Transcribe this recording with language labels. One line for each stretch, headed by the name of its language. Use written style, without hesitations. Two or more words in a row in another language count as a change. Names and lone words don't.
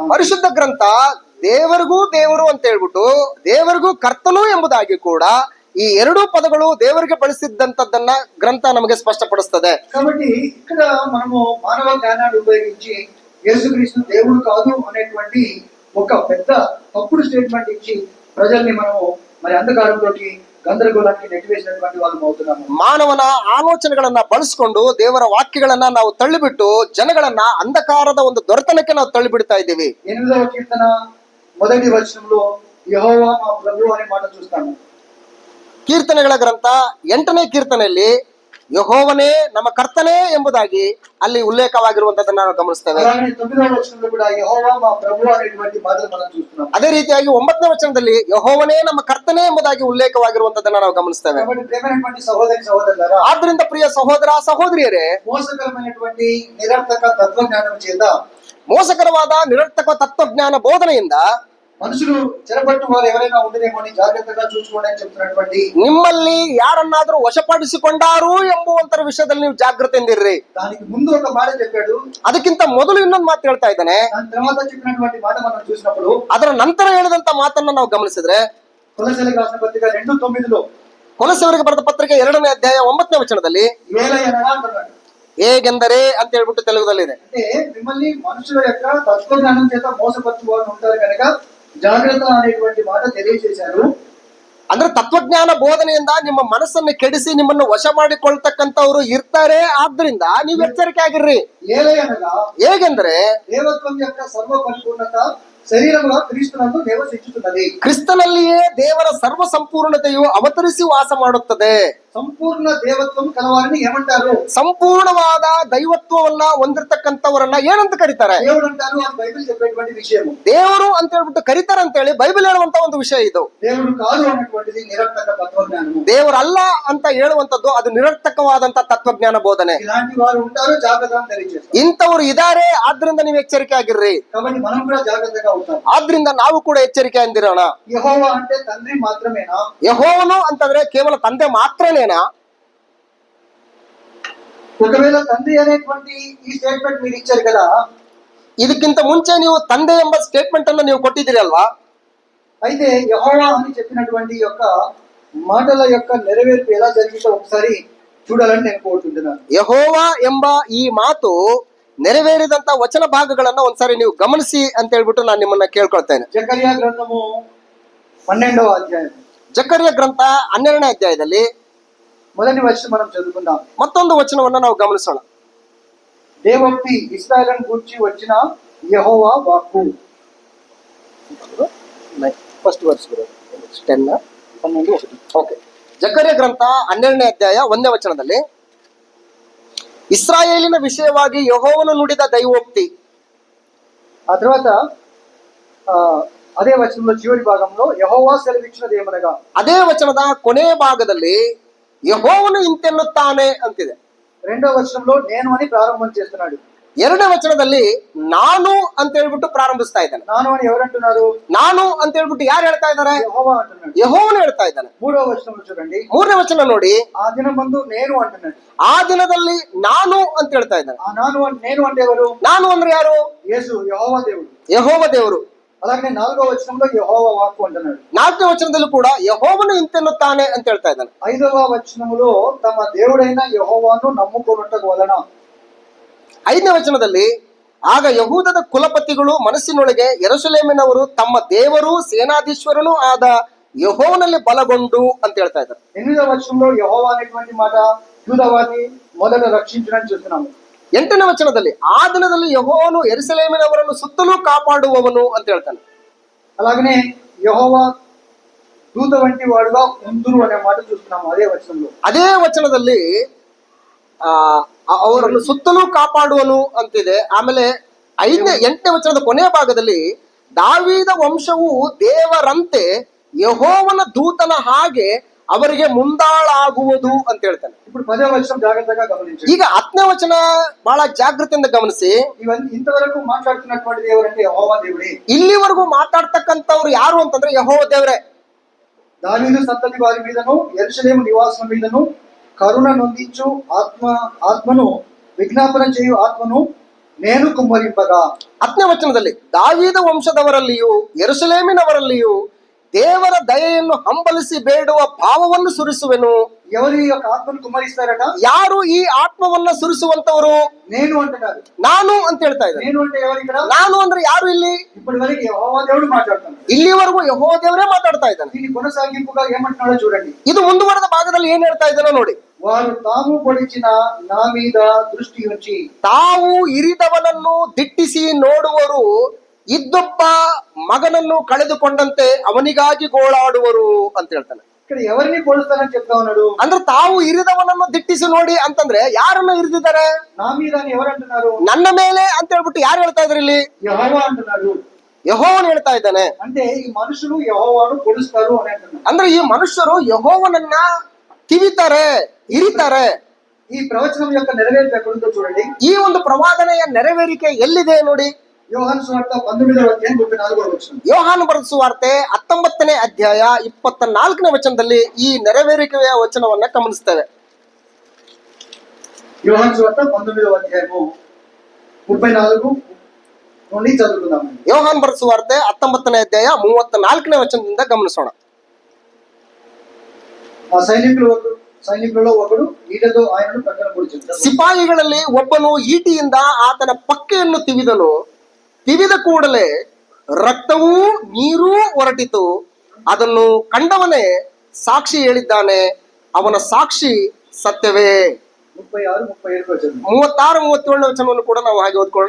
Kannada: ಪರಿಶುದ್ಧ ಗ್ರಂಥ ದೇವರಿಗೂ ದೇವರು ಅಂತ ಹೇಳ್ಬಿಟ್ಟು ದೇವರಿಗೂ ಕರ್ತನು ಎಂಬುದಾಗಿ ಕೂಡ ಈ ಎರಡೂ ಪದಗಳು ದೇವರಿಗೆ ಬಳಸಿದ್ದಂತದ್ದನ್ನ ಗ್ರಂಥ ನಮಗೆ ಸ್ಪಷ್ಟಪಡಿಸ್ತದೆ.
Telugu: కాబట్టి ఇక్కడ మనము మానవ జ్ఞానాన్ని ఉపయోగించి యేసుక్రీస్తు దేవుడు కాదు అనేటువంటి ఒక పెద్ద తప్పుడు స్టేట్మెంట్ ఇచ్చి ప్రజల్ని మనము మరి అంధకారంలోకి, గందరగోళానికి నెట్టివేసినటువంటి వాళ్ళం అవుతున్నాము.
Kannada: ಮಾನವನ ಆಲೋಚನೆಗಳನ್ನ ಬಳಸಿಕೊಂಡು ದೇವರ ವಾಕ್ಯಗಳನ್ನ ನಾವು ತಳ್ಳಿಬಿಟ್ಟು ಜನಗಳನ್ನ ಅಂಧಕಾರದ ಒಂದು ದೊರೆತನಕ್ಕೆ ನಾವು ತಳ್ಳಿಬಿಡ್ತಾ ಇದ್ದೀವಿ.
Telugu: 8వ కీర్తన మొదటి వచనంలో యెహోవా మా ప్రభు అనే మాట చూస్తాము.
Kannada: ಕೀರ್ತನೆಗಳ ಗ್ರಂಥ 8ನೇ ಕೀರ್ತನೆಯಲ್ಲಿ ಯೆಹೋವನೇ ನಮ್ಮ ಕರ್ತನೇ ಎಂಬುದಾಗಿ ಅಲ್ಲಿ ಉಲ್ಲೇಖವಾಗಿರುವಂತದ್ದನ್ನ ನಾವು ಗಮನಿಸ್ತೇವೆ.
Telugu: అలాగే 9వ వచనంలో కూడా యెహోవా మా ప్రభు అనేటువంటి మాటలు మనం చూస్తున్నాం.
Kannada: ಅದೇ ರೀತಿಯಾಗಿ 9ನೇ ವಚನದಲ್ಲಿ ಯೆಹೋವನೇ ನಮ್ಮ ಕರ್ತನೇ ಎಂಬುದಾಗಿ ಉಲ್ಲೇಖವಾಗಿರುವಂತದ್ದನ್ನ ನಾವು ಗಮನಿಸ್ತೇವೆ.
Telugu: కాబట్టి ప్రియమైనటువంటి సహోదరి సహోదరులారా,
Kannada: ಆದ್ರಿಂದ ಪ್ರಿಯ ಸಹೋದರ ಸಹೋದರಿಯರೇ,
Telugu: మోసకరమైనటువంటి నిరర్థక తత్వజ్ఞానం చేత
Kannada: ಮೋಸಕರವಾದ ನಿರರ್ಥಕ ತತ್ವಜ್ಞಾನ ಬೋಧನೆಯಿಂದ
Telugu: మనుషులు చెరపట్టు వారు ఎవరైనా ఉంటేనేమో అని జాగ్రత్తగా చూసుకోండి అని చెప్తున్నటువంటి,
Kannada: ನಿಮ್ಮಲ್ಲಿ ಯಾರನ್ನಾದ್ರೂ ವಶಪಡಿಸಿಕೊಂಡಾರು ಎಂಬುವಂತರ ವಿಷಯದಲ್ಲಿ ನೀವು ಜಾಗೃತಿಯಿಂದಿರ್ರಿ.
Telugu: దానికి ముందు ఒక మాట చెప్పాడు,
Kannada: ಅದಕ್ಕಿಂತ ಮೊದಲು ಇನ್ನೊಂದು ಮಾತು ಹೇಳ್ತಾ ಇದ್ದಾನೆ.
Telugu: దాని తర్వాత చెప్పినటువంటి మాట మనం చూసినప్పుడు
Kannada: ಅದರ ನಂತರ ಹೇಳಿದಂತ ಮಾತನ್ನ ನಾವು ಗಮನಿಸಿದ್ರೆ
Telugu: కొలసీలకు రాసిన పత్రిక 2:9లో
Kannada: ಕೊಲೊಸ್ಸೆಯವರಿಗೆ ಬರೆದ ಪತ್ರಿಕೆ 2ನೇ ಅಧ್ಯಾಯ 9ನೇ ವಚನದಲ್ಲಿ
Telugu: ఏలయనగా అంటున్నాడు.
Kannada: ಹೇಗೆಂದರೆ ಅಂತ ಹೇಳ್ಬಿಟ್ಟು ತೆಲುಗುದಲ್ಲಿದೆ.
Telugu: అంటే మిమ్మల్ని మనుషుల యొక్క తత్వజ్ఞానం చేత మోసపరచు వారు ఉంటారు కనుక జాగ్రత్త అనేటువంటి మాట తెలియజేశారు.
Kannada: ಅಂದ್ರೆ ತತ್ವಜ್ಞಾನ ಬೋಧನೆಯಿಂದ ನಿಮ್ಮ ಮನಸ್ಸನ್ನು ಕೆಡಿಸಿ ನಿಮ್ಮನ್ನು ವಶ ಮಾಡಿಕೊಳ್ತಕ್ಕಂಥವ್ರು ಇರ್ತಾರೆ. ಆದ್ರಿಂದ ನೀವು ಎಚ್ಚರಿಕೆ ಆಗಿರ್ರಿ.
Telugu: ఏలయనగా
Kannada: ಹೇಗೆಂದ್ರೆ
Telugu: దేవత్వం యొక్క సర్వ పరిపూర్ణత శరీరముగా క్రీస్తునందు నివసించుతున్నది.
Kannada: ಕ್ರಿಸ್ತನಲ್ಲಿಯೇ ದೇವರ ಸರ್ವ ಸಂಪೂರ್ಣತೆಯು ಅವತರಿಸಿ ವಾಸ ಮಾಡುತ್ತದೆ.
Telugu: సంపూర్ణ దేవత్వం కలవారిని ఏమంటారు?
Kannada: ಸಂಪೂರ್ಣವಾದ ದೈವತ್ವವನ್ನ ಹೊಂದಿರತಕ್ಕಂಥವರನ್ನ ಏನಂತ ಕರೀತಾರೆ?
Telugu: దేవుడు అంటారు. అది బైబిల్ చెప్పేటువంటి విషయము.
Kannada: ದೇವರು ಅಂತ ಹೇಳ್ಬಿಟ್ಟು ಕರೀತಾರೆ ಅಂತ ಹೇಳಿ ಬೈಬಲ್ ಹೇಳುವಂತ ಒಂದು ವಿಷಯ ಇದು.
Telugu: దేవుడు కాదు అన్నటువంటిది నిరర్థక తత్వజ్ఞానము.
Kannada: ದೇವರಲ್ಲ ಅಂತ ಹೇಳುವಂತದ್ದು ಅದು ನಿರರ್ಥಕವಾದಂತ ತತ್ವಜ್ಞಾನ ಬೋಧನೆ.
Telugu: ఇలాంటి వారు ఉంటారు, జాగ్రత్త అని తెలియజేస్తారు.
Kannada: ಇಂಥವ್ರು ಇದಾರೆ, ಆದ್ರಿಂದ ನೀವು ಎಚ್ಚರಿಕೆ ಆಗಿರ್ರಿ.
Telugu: కాబట్టి మనం కూడా జాగ్రత్తగా ఉంటాం.
Kannada: ಆದ್ರಿಂದ ನಾವು ಕೂಡ ಎಚ್ಚರಿಕೆಯಿಂದಿರೋಣ.
Telugu: యెహోవా అంటే తండ్రి మాత్రమేనా?
Kannada: ಯೆಹೋವನು ಅಂತಂದ್ರೆ ಕೇವಲ ತಂದೆ ಮಾತ್ರನೇನಾ?
Telugu: ఒకవేళ తండ్రి అనేటువంటి ఈ స్టేట్మెంట్ మీరు ఇచ్చారు కదా,
Kannada: ಇದಕ್ಕಿಂತ ಮುಂಚೆ ನೀವು ತಂದೆ ಎಂಬ ಸ್ಟೇಟ್ಮೆಂಟ್ ಅನ್ನು ನೀವು ಕೊಟ್ಟಿದ್ದೀರಿ ಅಲ್ವಾ?
Telugu: అయితే యెహోవా అని చెప్పినటువంటి యొక్క మాటల యొక్క నెరవేర్పు ఎలా జరిగిందో ఒకసారి చూడాలని నేను కోరుకుంటున్నాను.
Kannada: ಯೆಹೋವ ಎಂಬ ಈ ಮಾತು ನೆರವೇರಿದಂತ ವಚನ ಭಾಗಗಳನ್ನ ಒಂದ್ಸಾರಿ ನೀವು ಗಮನಿಸಿ ಅಂತ ಹೇಳ್ಬಿಟ್ಟು ನಾನು ನಿಮ್ಮನ್ನ ಕೇಳ್ಕೊಳ್ತೇನೆ.
Telugu: జకర్యా గ్రంథము 12వ అధ్యాయం
Kannada: ಜಕರ್ಯ ಗ್ರಂಥ 12ನೇ ಅಧ್ಯಾಯದಲ್ಲಿ
Telugu: మొదటి వచనం మనం చదువుకుందాం.
Kannada: ಮತ್ತೊಂದು ವಚನವನ್ನ ನಾವು ಗಮನಿಸೋಣ.
Telugu: దేవోక్తి ఇశ్రాయేలును గూర్చి వచ్చిన యెహోవా వాక్కు.
English: first verse 10 okay.
Kannada: ಜಕರ್ಯ ಗ್ರಂಥ 12ನೇ ಅಧ್ಯಾಯ 1ನೇ ವಚನದಲ್ಲಿ ಇಸ್ರಾಯೇಲಿನ ವಿಷಯವಾಗಿ ಯೆಹೋವನು ನುಡಿದ ದೈವೋಕ್ತಿ.
Telugu: ఆ తర్వాత అదే వచనంలో చివరి భాగంలో యెహోవా సెలవిచ్చినది ఏమనగా,
Kannada: ಅದೇ ವಚನದ ಕೊನೆ ಭಾಗದಲ್ಲಿ ಯೆಹೋವನು ಇಂತೆನ್ನುತ್ತಾನೆ ಅಂತಿದೆ.
Telugu: రెండో వచనంలో నేను అని ప్రారంభం చేస్తున్నాడు.
Kannada: ಎರಡನೇ ವಚನದಲ್ಲಿ ನಾನು ಅಂತ ಹೇಳ್ಬಿಟ್ಟು ಪ್ರಾರಂಭಿಸ್ತಾ ಇದ್ದಾನೆ.
Telugu: ನಾನು అని ఎవరంటున్నారు?
Kannada: ನಾನು ಅಂತ ಹೇಳ್ಬಿಟ್ಟು ಯಾರು ಹೇಳ್ತಾ ಇದ್ದಾರೆ?
Telugu: యెహోవా అంటున్నాడు.
Kannada: ಯೆಹೋವನು ಹೇಳ್ತಾ ಇದ್ದಾನೆ.
Telugu: మూడవ వచనం చూడండి.
Kannada: ಮೂರನೇ ವಚನ ನೋಡಿ,
Telugu: ఆ దినమందు నేను అంటున్నాడు.
Kannada: ಆ ದಿನದಲ್ಲಿ ನಾನು ಅಂತ ಹೇಳ್ತಾ ಇದ್ದಾನೆ.
Telugu: ఆ నేను అంటే ఎవరు?
Kannada: ನಾನು ಅಂದ್ರೆ ಯಾರು?
Telugu: యేసు, యెహోవా దేవుడు.
Kannada: ಯೆಹೋವ ದೇವರು.
Telugu: అలాగే 4వ వచనంలో యెహోవా వాక్కు అంటున్నాడు.
Kannada: 4ನೇ ವಚನದಲ್ಲಿ ಕೂಡ ಯೆಹೋವನು ಇಂತೆನ್ನುತ್ತಾನೆ ಅಂತ ಹೇಳ್ತಾ ಇದ್ದಾನೆ.
Telugu: 5వ వచనంలో తమ దేవుడైన యెహోవాను నమ్ముకొనుటకు వలన.
Kannada: 5ನೇ ವಚನದಲ್ಲಿ ಆಗ ಯಹೂದದ ಕುಲಪತಿಗಳು ಮನಸ್ಸಿನೊಳಗೆ ಯೆರೂಸಲೇಮಿನವರು ತಮ್ಮ ದೇವರು ಸೇನಾಧೀಶ್ವರನೂ ಆದ ಯೆಹೋವನಲ್ಲಿ ಬಲಗೊಂಡು ಅಂತ ಹೇಳ್ತಾ ಇದ್ದಾರೆ.
Telugu: 8వ వచనంలో యెహోవా అనేటువంటి మాట యూదవారిని మొదట రక్షించడానికి చూస్తున్నాము.
Kannada: 8ನೇ ವಚನದಲ್ಲಿ ಆ ದಿನದಲ್ಲಿ ಯೆಹೋವನು ಯೆರೂಸಲೇಮಿನವರನ್ನು ಸುತ್ತಲೂ ಕಾಪಾಡುವವನು ಅಂತ ಹೇಳ್ತಾನೆ.
Telugu: అలాగనే యెహోవా దూత వంటి వాడుగా ఉందురు అనే మాట చూస్తున్నాము అదే వచనంలో.
Kannada: ಅದೇ ವಚನದಲ್ಲಿ ಅವರನ್ನು ಸುತ್ತಲೂ ಕಾಪಾಡುವನು ಅಂತಿದೆ. ಆಮೇಲೆ 8ನೇ ವಚನದ ಕೊನೆಯ ಭಾಗದಲ್ಲಿ ದಾವೀದ ವಂಶವು ದೇವರಂತೆ ಯೆಹೋವನ ದೂತನ ಹಾಗೆ ಅವರಿಗೆ ಮುಂದಾಳಾಗುವುದು ಅಂತ ಹೇಳ್ತಾನೆ.
Telugu: ఇప్పుడు 10వ వచనం జాగ్రత్తగా గమనించండి.
Kannada: ಈಗ 10ನೇ ವಚನ ಬಹಳ ಜಾಗೃತಿಯಿಂದ ಗಮನಿಸಿ.
Telugu: ఇంతవరకు మాట్లాడుతున్నటువంటిది ఎవరంటే యెహోవా దేవుడే.
Kannada: ಇಲ್ಲಿವರೆಗೂ ಮಾತಾಡ್ತಕ್ಕಂಥವ್ರು ಯಾರು ಅಂತಂದ್ರೆ ಯೆಹೋವ ದೇವರೇ.
Telugu: దావీదు సంతతి వారి మీదను యెరూషలేము నివాసుల మీదను కరుణ నొందించు ఆత్మను విజ్ఞాపన చేయు ఆత్మను నేను కుమ్మరింపగా.
Kannada: 10ನೇ ವಚನದಲ್ಲಿ ದಾವೀದ ವಂಶದವರಲ್ಲಿಯೂ ಯೆರೂಸಲೇಮಿನವರಲ್ಲಿಯೂ ದೇವರ ದಯೆಯನ್ನು ಹಂಬಲಿಸಿ ಬೇಡುವ ಭಾವವನ್ನು ಸುರಿಸುವೆನು.
Telugu: ఎవరు ఈ యొక్క ఆత్మను కుమ్మరిస్తారట?
Kannada: ಯಾರು ಈ ಆತ್ಮವನ್ನ ಸುರಿಸುವಂತವರು?
Telugu: నేను అంటున్నారు.
Kannada: ನಾನು ಅಂತ ಹೇಳ್ತಾ ಇದ್ದಾರೆ.
Telugu: నేను అంటే ఎవరు ఇక్కడ?
Kannada: ನಾನು ಅಂದ್ರೆ ಯಾರು ಇಲ್ಲಿ?
Telugu: ఇప్పటి వరకు యెహోవా దేవుడు మాట్లాడుతున్నాడు.
Kannada: ಇಲ್ಲಿವರೆಗೂ ಯೆಹೋವ ದೇವರೇ ಮಾತಾಡ್ತಾ ಇದ್ದಾನೆ.
Telugu: దీని కొనసాగింపుగా ఏమంటున్నాడో చూడండి.
Kannada: ಇದು ಮುಂದುವರೆದ ಭಾಗದಲ್ಲಿ ಏನ್ ಹೇಳ್ತಾ ಇದ್ದಾನೋ ನೋಡಿ.
Telugu: వారు తాము పొడిచిన నా మీద దృష్టి ఉంచి
Kannada: ತಾವು ಇರಿದವನನ್ನು ದಿಟ್ಟಿಸಿ ನೋಡುವರು, ಇದ್ದೊಬ್ಬ ಮಗನನ್ನು ಕಳೆದುಕೊಂಡಂತೆ ಅವನಿಗಾಗಿ ಗೋಳಾಡುವರು ಅಂತ ಹೇಳ್ತಾನೆ.
Telugu: ఇక్కడ ఎవరిని పొడుస్తానని చెప్తా ఉన్నాడు?
Kannada: ಅಂದ್ರೆ ತಾವು ಇರಿದವನನ್ನು ದಿಟ್ಟಿಸಿ ನೋಡಿ ಅಂತಂದ್ರೆ ಯಾರನ್ನ ಇರಿದಿದ್ದಾರೆ?
Telugu: నా మీద అని ఎవరు అంటున్నారు?
Kannada: ನನ್ನ ಮೇಲೆ ಅಂತ ಹೇಳ್ಬಿಟ್ಟು ಯಾರು ಹೇಳ್ತಾ ಇದ್ರು ಇಲ್ಲಿ?
Telugu: యెహోవా అంటున్నాడు.
Kannada: ಯೆಹೋವನು ಹೇಳ್ತಾ ಇದ್ದಾನೆ.
Telugu: అంటే ఈ మనుషులు యెహోవాను పొడుస్తారు అని అంటున్నారు.
Kannada: ಅಂದ್ರೆ ಈ ಮನುಷ್ಯರು ಯೆಹೋವನನ್ನ ತಿವಿತಾರೆ, ಇರಿತಾರೆ.
Telugu: ఈ ప్రవచనం యొక్క నెరవేర్పు ఎక్కడుందో చూడండి.
Kannada: ಈ ಒಂದು ಪ್ರವಾದನೆಯ ನೆರವೇರಿಕೆ ಎಲ್ಲಿದೆ ನೋಡಿ.
Telugu: యోహాను సువార్త 19వ అధ్యాయం 34వ వచనం.
Kannada: ಯೋಹಾನ ಬರೆದ ಸುವಾರ್ತೆ 19ನೇ ಅಧ್ಯಾಯ 24ನೇ ವಚನದಲ್ಲಿ ಈ ನೆರವೇರಿಕೆಯ ವಚನವನ್ನ ಗಮನಿಸ್ತೇವೆ.
Telugu: యోహాను సువార్త 19వ అధ్యాయము 34 నుండి చదువుకుందాం.
Kannada: ಯೋಹಾನ ಬರೆದ ಸುವಾರ್ತೆ 19ನೇ ಅಧ್ಯಾಯ 34ನೇ ವಚನದಿಂದ ಗಮನಿಸೋಣ.
Telugu: ఆ సైనికులలో ఒకడు ఈటతో ఆయనను ప్రక్కన పొడిచాడు.
Kannada: ಸಿಪಾಯಿಗಳಲ್ಲಿ ಒಬ್ಬನು ಈಟಿಯಿಂದ ಆತನ ಪಕ್ಕೆಯನ್ನು ತಿವಿದ ಕೂಡಲೇ ರಕ್ತವೂ ನೀರೂ ಹೊರಟಿತು. ಅದನ್ನು ಕಂಡವನೇ ಸಾಕ್ಷಿ ಹೇಳಿದ್ದಾನೆ, ಅವನ ಸಾಕ್ಷಿ ಸತ್ಯವೇ. 36-37 ವಚನವನ್ನು ಕೂಡ ನಾವು ಹಾಗೆ ಓದ್ಕೊಳ್ಳೋಣ.